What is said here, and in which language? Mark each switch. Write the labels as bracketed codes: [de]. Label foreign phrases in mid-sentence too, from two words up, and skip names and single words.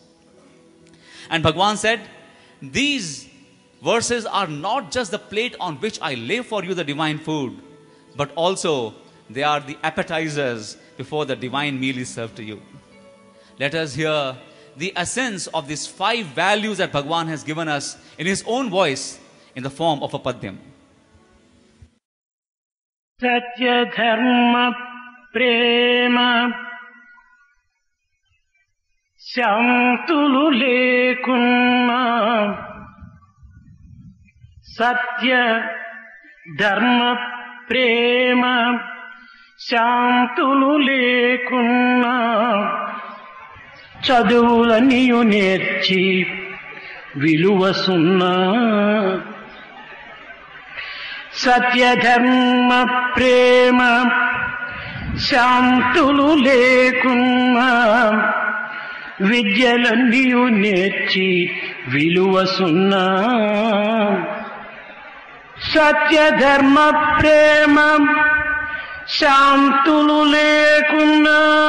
[en] And Bhagwan said, these verses are not just the plate on which I lay for you the divine food, but also they are the appetizers before the divine meal is served to you. Let us hear the essence of these 5 values that Bhagwan has given us in his own voice in the form of a padyam. [te] సత్య ధర్మ ప్రేమ శాంతులు లేకున్నా సత్య ధర్మ ప్రేమ శాంతులు లేకున్నా చదువులనియు నేర్చి విలువ సున్నా సత్యధర్మ ప్రేమ శాంతులు లేకున్నా విద్యలనియు నేర్చి విలువ సున్నా సత్యధర్మ ప్రేమ శాంతులు లేకున్నా